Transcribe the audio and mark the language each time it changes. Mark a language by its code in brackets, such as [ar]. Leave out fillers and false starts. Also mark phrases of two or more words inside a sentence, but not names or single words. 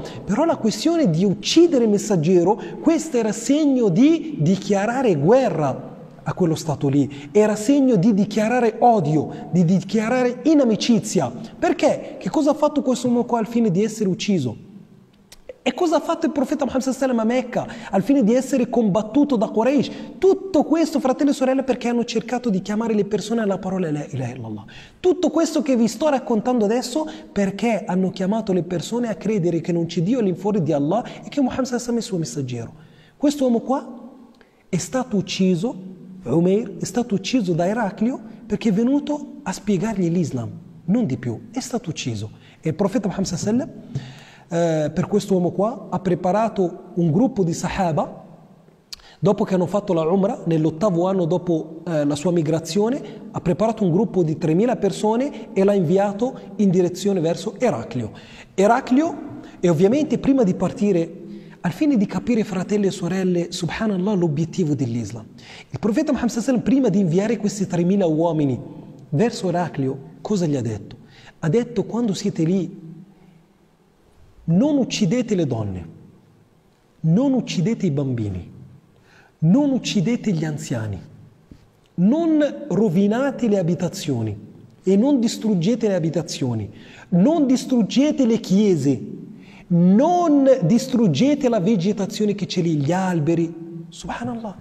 [it] Però la questione di uccidere il messaggero, questo era segno di dichiarare guerra a quello Stato lì. Era segno di dichiarare odio, di dichiarare inimicizia. Perché? Che cosa ha fatto questo uomo qua al fine di essere ucciso? E cosa ha fatto il profeta Muhammad [ar] صلى الله عليه وسلم [it] a Mecca al fine di essere combattuto da Quraysh? Tutto questo, fratelli e sorelle, perché hanno cercato di chiamare le persone alla parola [ar] لا إله إلا الله. [it] Tutto questo che vi sto raccontando adesso perché hanno chiamato le persone a credere che non c'è Dio all'infuori di Allah e che Muhammad [ar] صلى الله عليه وسلم [it] è il suo messaggero. Questo uomo qua è stato ucciso, Umair, è stato ucciso da Eraclio perché è venuto a spiegargli l'Islam, non di più, è stato ucciso. E il profeta Muhammad [ar] صلى الله عليه وسلم [it] per questo uomo qua ha preparato un gruppo di Sahaba dopo che hanno fatto la Umrah, nell'8° anno dopo la sua migrazione, ha preparato un gruppo di 3.000 persone e l'ha inviato in direzione verso Eraclio. E ovviamente prima di partire, al fine di capire, fratelli e sorelle, subhanallah, l'obiettivo dell'Islam, il profeta Muhammad [ar] صلى الله عليه وسلم, [it] prima di inviare questi 3.000 uomini verso Eraclio, cosa gli ha detto? Ha detto: quando siete lì, non uccidete le donne, non uccidete i bambini, non uccidete gli anziani, non rovinate le abitazioni e non distruggete le abitazioni, non distruggete le chiese non distruggete la vegetazione che c'è lì, gli alberi, subhanallah.